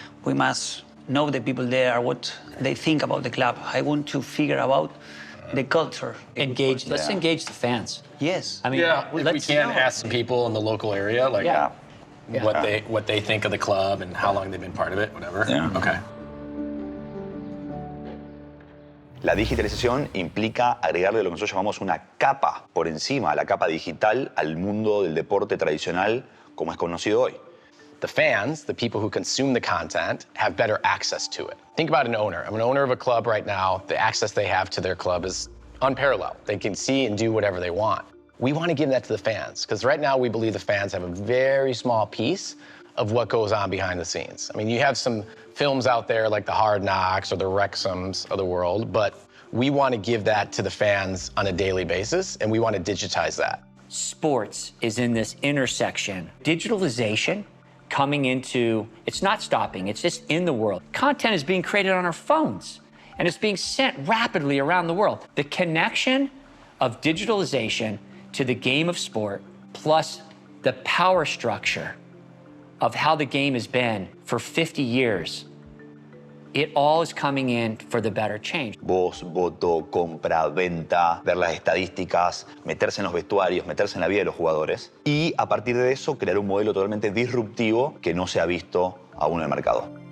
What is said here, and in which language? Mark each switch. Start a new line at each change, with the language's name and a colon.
English: We must know the people there, what they think about the club. I want to figure out the culture. Engage. Let's engage the fans. Yes. I mean, If we can ask some people in the local area, like what they think of the club and how long they've been part of it, whatever. Yeah. Okay.
Spanish: La digitalización implica agregarle lo que nosotros llamamos una capa por encima, la capa digital, al mundo del deporte tradicional como es conocido hoy.
English: The fans, the people who consume the content, have better access to it. Think about an owner. I'm an owner of a club right now. The access they have to their club is unparalleled. They can see and do whatever they want. We want to give that to the fans, because right now we believe the fans have a very small piece of what goes on behind the scenes. I mean, you have some films out there like the Hard Knocks or the Wrexhams of the world, but we want to give that to the fans on a daily basis, and we want to digitize that. Sports is in this intersection. Digitalization coming into, it's not stopping, it's just in the world. Content is being created on our phones, and it's being sent rapidly around the world. The connection of digitalization to the game of sport, plus the power structure of how the game has been for 50 years, it all is coming in for the better change.
Spanish: Voz, voto, compra, venta, ver las estadísticas, meterse en los vestuarios, meterse en la vida de los jugadores y a partir de eso crear un modelo totalmente disruptivo que no se ha visto aún en el mercado.